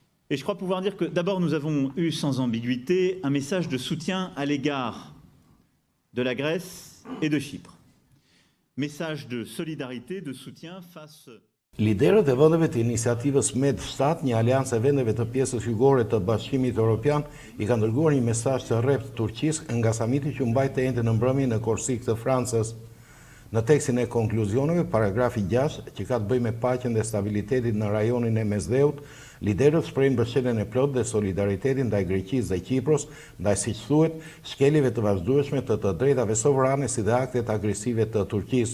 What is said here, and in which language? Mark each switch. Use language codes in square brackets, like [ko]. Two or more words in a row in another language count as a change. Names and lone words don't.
[fr] Et je crois pouvoir dire que d'abord nous avons eu sans ambiguïté un message de soutien à l'égard de la Grèce et de Chypre. Message de solidarité, de soutien face... [sq] Liderët e vendeve të iniciativës Med-7, një aleancë e vendeve të pjesës jugore të Bashkimit Evropian, i kanë dërguar një mesazh të rreptë Turqisë nga samiti që mbajtë ende në mbrëmje në Korsik të Francës. Në tekstin e konkluzioneve, paragrafi 6, që ka të bëjë me paqen dhe stabilitetin në rajonin e Mesdheut, liderët shprehin mbështetjen e plotë dhe solidaritetin ndaj Greqisë dhe Kipros, ndaj siç thuhet, shkeljeve të vazhdueshme të drejtave sovrane si dhe aktet agresive të Turqisë.